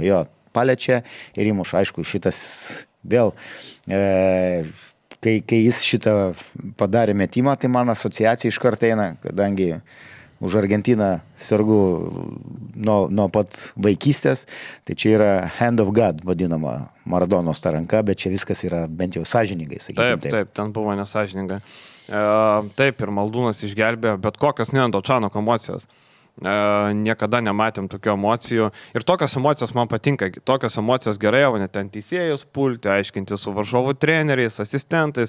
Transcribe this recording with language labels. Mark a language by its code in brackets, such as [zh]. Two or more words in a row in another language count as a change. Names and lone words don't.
[lt] Jo, paliečia ir įmuša, aišku, šitas vėl, kai jis šitą padarė metimą, tai man asociacija iš karto eina, kadangi už Argentiną sergu nuo pat vaikystės, tai čia yra [en] hand of God [lt] vadinama Maradonos ta ranka, bet čia viskas yra bent jau sąžiningai, sakykime. Taip, ten buvo nesąžininga. Taip, ir Maldūnas išgelbėjo, bet kokias Nendo Čanoko emocijos. Niekada nematėm tokių emocijų. Ir tokios emocijos man patinka. Tokios emocijos gerai, o ne ten teisėjus pulti, aiškinti su varžovų treneriais, asistentais.